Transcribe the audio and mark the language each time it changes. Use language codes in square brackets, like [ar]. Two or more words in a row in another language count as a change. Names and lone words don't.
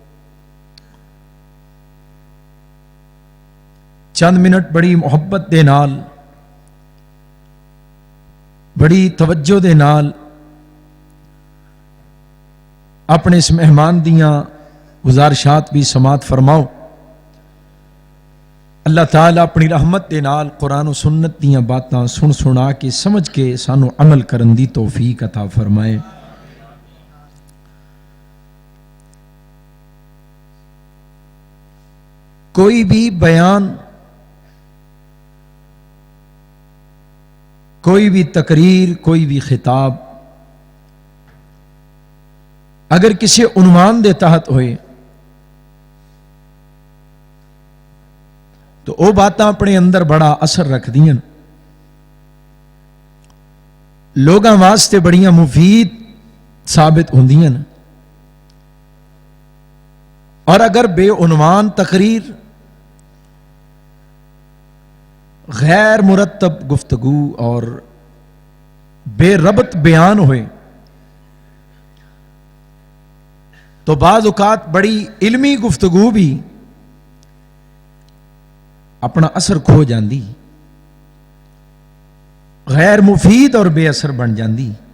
[pa] چند منٹ بڑی محبت دے نال، بڑی توجہ دے نال اپنے اس مہمان دیاں گزارشات بھی سماعت فرماؤ. اللہ تعالیٰ اپنی رحمت دے نال قرآن و سنت دیاں باتاں سن سنا کے سمجھ کے سانو عمل کرن دی توفیق عطا فرمائے. کوئی بھی بیان، کوئی بھی تقریر، کوئی بھی خطاب اگر کسی عنوان دے تحت ہوئے تو وہ باتاں اپنے اندر بڑا اثر رکھ دیں، لوگاں واسطے بڑیاں مفید ثابت ہوندیاں. اور اگر بے عنوان تقریر، غیر مرتب گفتگو اور بے ربط بیان ہوئے تو بعض اوقات بڑی علمی گفتگو بھی اپنا اثر کھو جاندی، غیر مفید اور بے اثر بن جاندی.